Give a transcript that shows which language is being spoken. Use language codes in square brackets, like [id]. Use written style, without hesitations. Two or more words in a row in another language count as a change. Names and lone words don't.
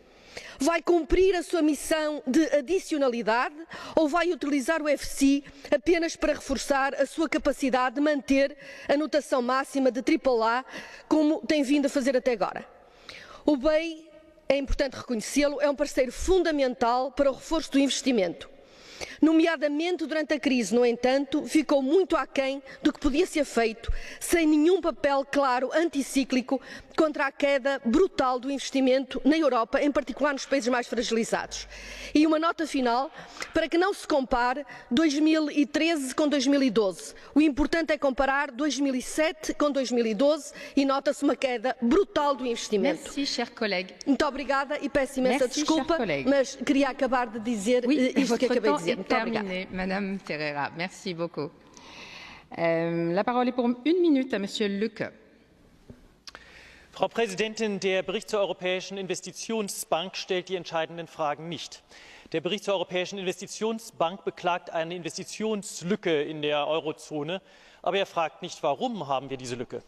[pt] Vai cumprir a sua missão de adicionalidade ou vai utilizar o EFSI apenas para reforçar a sua capacidade de manter a notação máxima de AAA, como tem vindo a fazer até agora? O BEI, é importante reconhecê-lo, é um parceiro fundamental para o reforço do investimento. Nomeadamente durante a crise, no entanto, ficou muito aquém do que podia ser feito, sem nenhum papel claro anticíclico contra a queda brutal do investimento na Europa, em particular nos países mais fragilizados. E uma nota final, para que não se compare 2013 com 2012. O importante é comparar 2007 com 2012 e nota-se uma queda brutal do investimento. [fr] Merci, cher collègue. [pt] Muito obrigada e peço imensa desculpa, mas queria acabar de dizer isto que acabei de dizer. [fr] Terminé, Madame Ferreira. Merci beaucoup. La parole est pour 1 minute à Monsieur Lücke. [de] Frau Präsidentin, der Bericht zur Europäischen Investitionsbank stellt die entscheidenden Fragen nicht. Der Bericht zur Europäischen Investitionsbank beklagt eine Investitionslücke in der Eurozone, aber er fragt nicht, warum haben wir diese Lücke.